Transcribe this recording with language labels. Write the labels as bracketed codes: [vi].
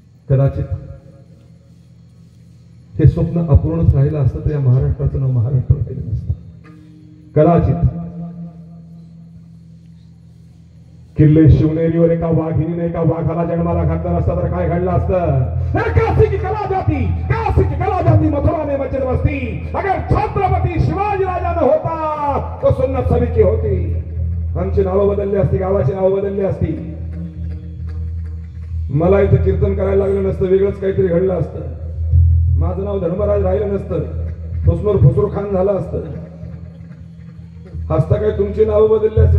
[mr] कदाचित हे स्वप्न अपूर्णच राहिलं असतं तर या महाराष्ट्राचं नाव महाराष्ट्र राहिलं नसतं. कदाचित किल्ले शिवनेरीवर एका वाघिणीने एका वाघाला जन्माला घातला असता तर काय घडलं असतं. [hi] काशी की कला जाती मथुरा में मस्जिद बस्ती. अगर छत्रपती शिवाजीराजा न होता तो सुन्नत सभी की होती. [mr] आमची नावं बदलली असती, गावाची नावं बदलली असती. मला इथं कीर्तन करायला लागलं नसतं. वेगळंच काहीतरी घडलं असतं. माझं नाव धर्मराज राहिलं नसतं. फसनूर खान झालं असतं. हसता काही तुमची नावं बदलली असती.